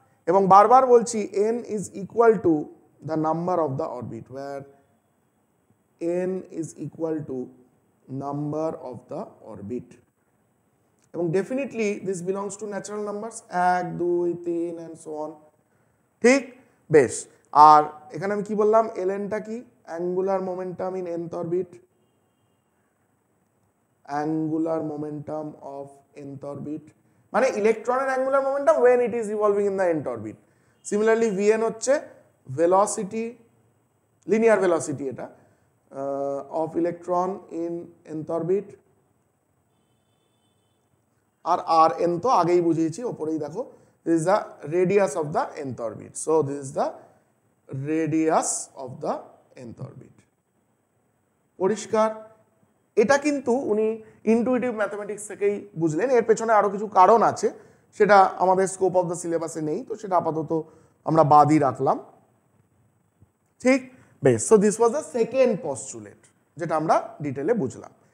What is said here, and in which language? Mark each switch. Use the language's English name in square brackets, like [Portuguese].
[Bangla] এবং বারবার বলছি [English] n is equal to the number of the orbit, where n is equal to number of the orbit, এবং definitely this belongs to natural numbers, 1 2 3 and so on, ঠিক? [Bangla] বেশ, আর এখানে আমি কি বললাম, lnটা কি? [English] angular momentum in nth orbit, angular momentum of nth orbit, [Bangla] মানে ইলেকট্রনের [English] Angular momentum when it is revolving in the nth orbit. Similarly vn হচ্ছে velocity, linear velocity এটা, of electron in nth orbit, [Bangla] আর n তো আগেই বুঝিয়েছি, ওপরেই দেখো, [English] this is the radius of the nth orbit, so this is the radius of the nth orbit. [Bangla] পরিষ্কার? এটা কিন্তু উনি ইনটুইটিভ ম্যাথমেটিক্স থেকেই বুঝলেন, এর পেছনে আরো কিছু কারণ আছে, সেটা আমাদের [English] scope of the সিলেবাসে [Bangla] নেই, তো সেটা আপাতত আমরা বাদই রাখলাম, ঠিক? [English] বেশ, so this was the second postulate, [Bangla] যেটা আমরা ডিটেলে বুঝলাম।